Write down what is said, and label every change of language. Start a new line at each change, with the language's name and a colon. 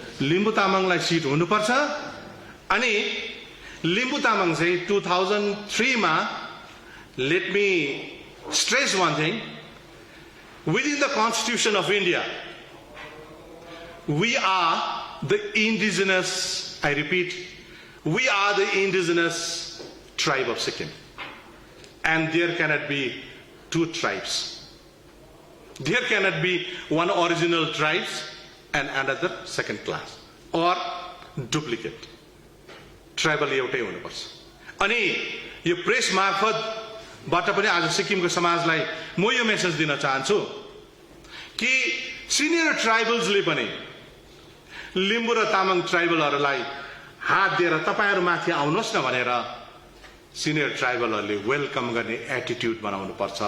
Nepali: लिम्बू तामाङलाई सिट हुनुपर्छ अनि लिम्बू तामाङ चाहिँ 2003 मा
English: Let me stress one thing within the Constitution of India we are the indigenous, I repeat, we are the indigenous tribe of Sikkim and there cannot be two tribes. There cannot be one original tribes and another second class or duplicate.
Nepali: Tribal एउटै हुनुपर्छ अनि यो press मार्फतबाट पनि आज सिक्किमको समाजलाई म यो मेसेज दिन चाहन्छु कि सिनियर ट्राइबल्सले पनि लिम्बू र तामाङ ट्राइबलहरूलाई हात दिएर तपाईहरु माथि आउनुहोस् न भनेर सिनियर ट्राइबलहरूले वेलकम गर्ने एटिट्युड बनाउनु पर्छ